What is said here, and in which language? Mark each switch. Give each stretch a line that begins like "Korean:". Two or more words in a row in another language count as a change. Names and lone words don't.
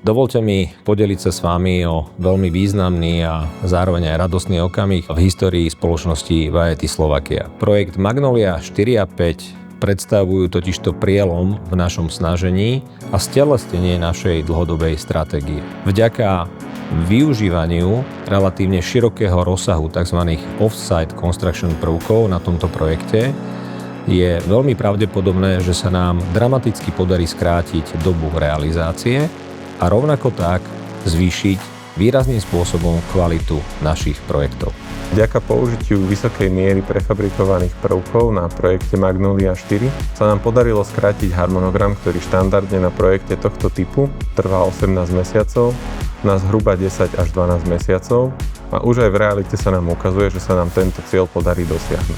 Slovak: Dovoľte mi podeliť sa s vami o veľmi významný a zároveň aj radostný okamih v histórii spoločnosti Vajety Slovakia. Projekt Magnolia 4 a 5 predstavujú totižto prielom v našom snažení a stelesnenie našej dlhodobej stratégie. Vďaka využívaniu relatívne širokého rozsahu tzv.
English: Off-site construction
Slovak: prvkov na tomto projekte je veľmi pravdepodobné, že sa nám dramaticky podarí skrátiť dobu realizácie a rovnako tak zvýšiť výrazným spôsobom kvalitu našich projektov. Vďaka použitiu vysokej miery prefabrikovaných prvkov na projekte Magnolia 4 sa nám podarilo skrátiť harmonogram, ktorý štandardne na projekte tohto typu trvá 18 mesiacov, na zhruba 10 až 12 mesiacov a už aj v realite sa nám ukazuje, že sa nám tento cieľ podarí dosiahnuť.